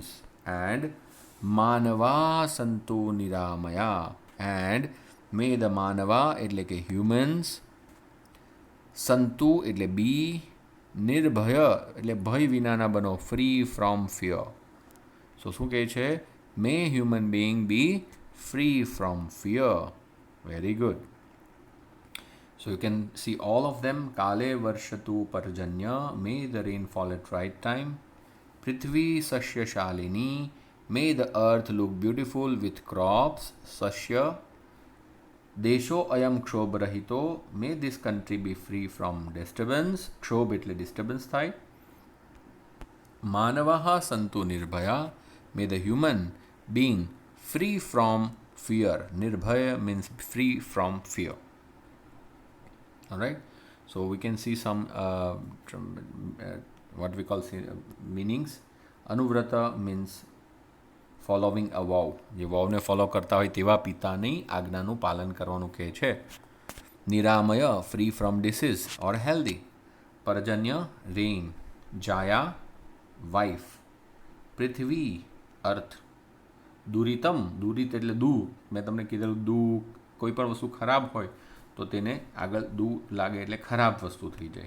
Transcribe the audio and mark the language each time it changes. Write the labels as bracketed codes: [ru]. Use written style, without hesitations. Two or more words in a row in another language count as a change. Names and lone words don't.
[gu] એન્ડ [sa] માનવા સંતો નિરામયા, [en] and may the [gu] માનવા એટલે કે હ્યુમન્સ, સંતુ એટલે બી, નિર્ભય એટલે ભય વિનાના બનો, [en] free from fear. સો [gu] શું કહે છે? [en] may human being be free from fear. very good. So you can see all of them. [sa] काले वर्षतु पर्जन्य, [en] may the rain fall at right time. [sa] पृथ्वी सस्य शालिनी, [en] may the earth look beautiful with crops. [sa] सस्य. देशो अयं क्षोभ रहितो, [en] may this country be free from disturbance. [gu] ક્ષોભ એટલે disturbance થાય. [sa] માનવાહ સંતુ નિર્ભયા, [en] may the human being free from fear. નિર્ભય means free from fear. All right, so we can see some what we call meanings. Anuvrata means following a vow, [gu] જે વાવને ફોલો કરતા હોય તેવા પિતાની આજ્ઞાનું પાલન કરવાનું કહે છે. [en] નિરામય free from disease or healthy. પર્જન્ય રેઇન. જાયા વાઇફ. પૃથ્વી અર્થ. [gu] દુરિતમ, દુરિત એટલે દૂ, મેં તમને કીધેલું દૂ, કોઈ પણ વસ્તુ ખરાબ હોય તો તેને આગળ દૂ લાગે એટલે ખરાબ વસ્તુ થઈ જાય.